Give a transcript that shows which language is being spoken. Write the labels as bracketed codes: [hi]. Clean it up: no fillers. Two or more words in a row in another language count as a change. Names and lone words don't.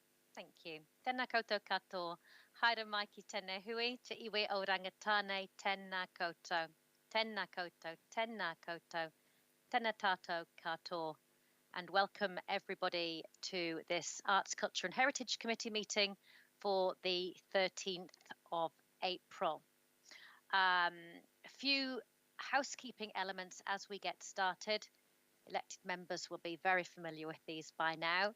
[en] Thank you. [mi] Tēnā koutou katoa. Haere mai ki tēnei hui, te iwi o rangatane, tēnā koutou. Tēnā koutou, tēnā koutou, tēnā tātou katoa. [en] And welcome everybody to this Arts, Culture and Heritage Committee meeting for the 13th of April. A few housekeeping elements as we get started. Elected members will be very familiar with these by now.